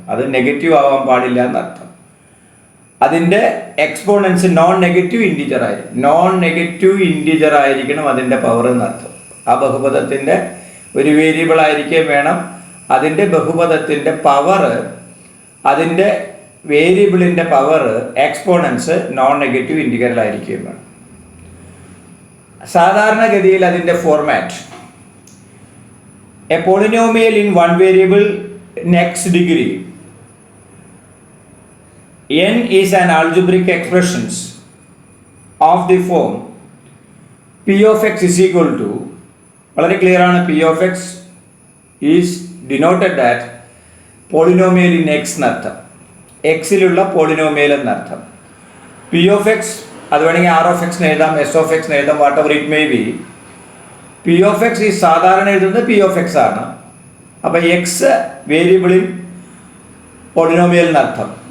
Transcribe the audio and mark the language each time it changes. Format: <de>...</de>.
<ml>അത് നെഗറ്റീവ് ആവാൻ പാടില്ല എന്നർത്ഥം. അതിൻ്റെ എക്സ്പോണൻസ് നോൺ നെഗറ്റീവ് ഇൻറ്റിജർ ആയിരിക്കണം അതിൻ്റെ പവർ എന്നർത്ഥം. ആ ബഹുപദത്തിൻ്റെ ഒരു വേരിയബിൾ ആയിരിക്കുകയും വേണം. അതിൻ്റെ ബഹുപദത്തിൻ്റെ പവർ, അതിൻ്റെ വേരിയബിളിൻ്റെ power exponents non negative integral ആയിരിക്കുകയും വേണം. സാധാരണഗതിയിൽ അതിൻ്റെ format,</ml> <en>a polynomial in one variable in x degree, n is an algebraic expressions of the form p of x is equal to,</en> <ml>വളരെ ക്ലിയർ ആണ്,</ml> <en>p of x is denoted that polynomial in x</en> <ml>എന്നർത്ഥം, എക്സിലുള്ള polynomial എന്നർത്ഥം. p of x അത് വേണമെങ്കിൽ r of x എഴുതാം, s of x എഴുതാം,</ml> <en>Whatever it may be.</en> <ml>p of x ഈ സാധാരണ എഴുതുന്നത് p of x ആണ്. അപ്പോൾ എക്സ് വേരിയബിളിൽ പോളിനോമിയൽ എന്നർത്ഥം.</ml>